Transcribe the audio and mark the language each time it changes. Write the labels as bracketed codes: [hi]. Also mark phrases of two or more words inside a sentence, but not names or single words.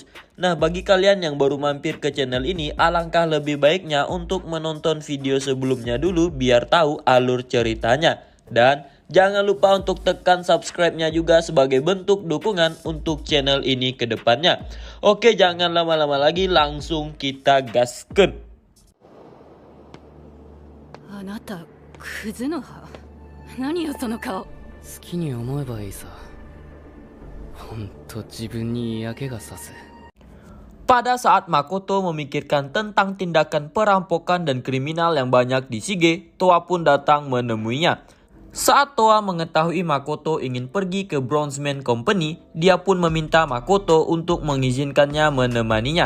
[id] Nah, bagi kalian yang baru mampir ke channel ini, alangkah lebih baiknya untuk menonton video sebelumnya dulu biar tahu alur ceritanya. Dan jangan lupa untuk tekan subscribe-nya juga sebagai bentuk dukungan untuk channel ini ke depannya. Oke, jangan lama-lama lagi, langsung kita gaskan. [ja] あなたクズの葉何よその顔。好きに思えばいいさ。ほんと自分に嫌気がさす。 [id] Pada saat Makoto memikirkan tentang tindakan perampokan dan kriminal yang banyak di Shige, Towa pun datang menemuinya. Saat Towa mengetahui Makoto ingin pergi ke Bronzeman Company, dia pun meminta Makoto untuk mengizinkannya menemaninya.